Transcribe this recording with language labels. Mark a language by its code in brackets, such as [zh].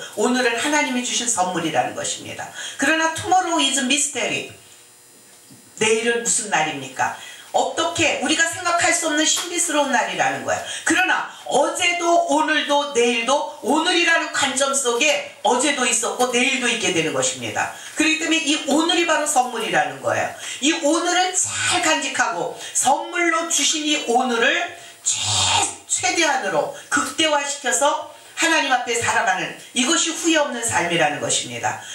[ko] 오늘은 하나님이 주신 선물이라는 것입니다. 그러나 [en] tomorrow is mystery. [ko] 내일은 무슨 날입니까? 어떻게 우리가 생각할 수 없는 신비스러운 날이라는 거예요. 그러나 어제도 오늘도 내일도 오늘이라는 관점 속에 어제도 있었고 내일도 있게 되는 것입니다. 그렇기 때문에 이 오늘이 바로 선물이라는 거예요. 이 오늘을 잘 간직하고 선물로 주신 이 오늘을 최대한으로 극대화시켜서 하나님 앞에 살아가는, 이것이 후회 없는 삶이라는 것입니다.